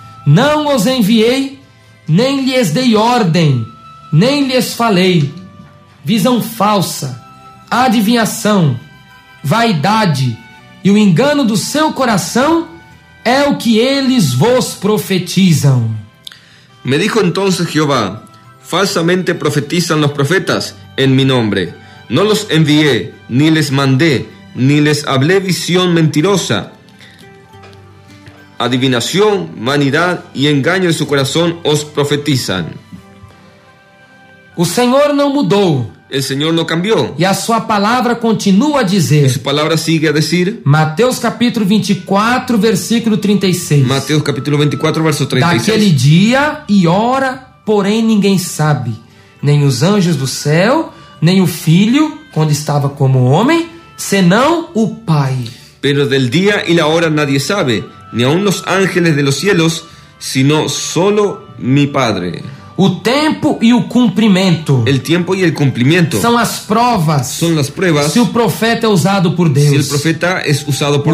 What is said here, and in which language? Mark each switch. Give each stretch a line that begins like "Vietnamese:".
Portuguese: Não os enviei, nem lhes dei ordem, nem lhes falei. Visão falsa, adivinhação, vaidade e o engano do seu coração é o que eles vos profetizam.
Spanish: Me dijo entonces Jehová: falsamente profetizan los profetas en mi nombre. No los envié, ni les mandé, ni les hablé visión mentirosa. Adivinación, vanidad y engaño de su corazón os profetizan.
Portuguese: O Senhor não mudou
Spanish: El Señor no cambió.
Portuguese: e a sua palavra continua a
Spanish: Y
Portuguese: dizer.
Spanish: su palabra sigue a decir,
Portuguese: Mateus capítulo 24, versículo 36.
Spanish: Mateos capítulo 24, verso
Portuguese: Daquele
Spanish: 36.
Portuguese: dia e hora, porém ninguém sabe, nem os anjos do céu, nem o Filho, quando estava como homem, senão o Pai.
Spanish: Pero del día y la hora nadie sabe, ni aun los ángeles de los cielos, sino solo mi Padre.
Portuguese: O tempo e o cumprimento
Spanish: El tiempo y el cumplimiento
Portuguese: são as provas
Spanish: son las pruebas
Portuguese: se o profeta é usado por
Spanish: si el
Portuguese: Deus.
Spanish: profeta es usado por